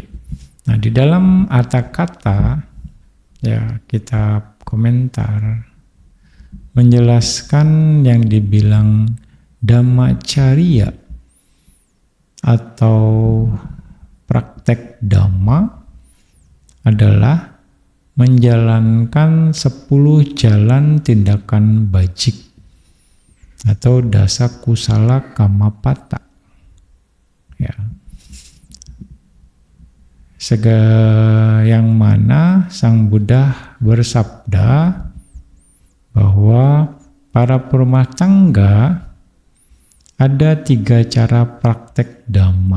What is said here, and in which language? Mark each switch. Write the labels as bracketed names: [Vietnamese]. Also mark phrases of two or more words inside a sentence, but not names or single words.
[Indonesian] Nah, di dalam Atthakatha, ya, kitab komentar menjelaskan yang dibilang Dhammacariya atau praktek dhamma adalah menjalankan 10 jalan tindakan bajik atau [Pali] dasa kusala kamapata. [Indonesian] Ya. Yang mana Sang Buddha bersabda bahwa para perumah tangga ada 3 cara praktek dhamma.